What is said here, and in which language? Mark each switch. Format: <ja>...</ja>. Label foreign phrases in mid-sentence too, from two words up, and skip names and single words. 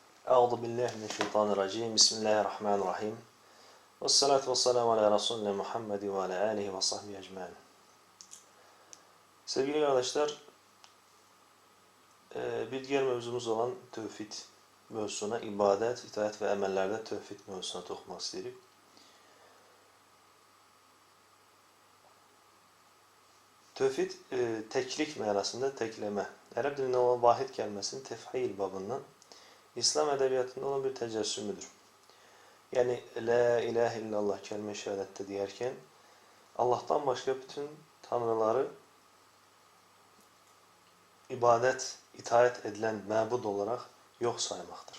<ar>أعوذ بالله من الشيطان الرجيم. بسم الله الرحمن الرحيم. والصلاة والسلام على رسولنا محمد وعلى آله وصحبه أجمعين.</ar> <tr>Sevgili kardeşler, bir diğer mevzumuz olan tevhid mevzusuna, ibadet, itaat ve emellerde tevhid mevzusuna</tr> <az>toxunmaq istəyirik. Tevhid teklik mənasında tekləmə. Ərəb dilində olan vahid kəlməsinin tef'il babından İslam edebiyatında olan bir tecessümüdür.</az> <tr>Yani</tr> <ar>لا إله إلا الله</ar> <tr>kelime-i şehadette diyerken Allah'tan başka bütün tanrıları ibadet, itaat edilen mebud olarak yok saymaktır.</tr>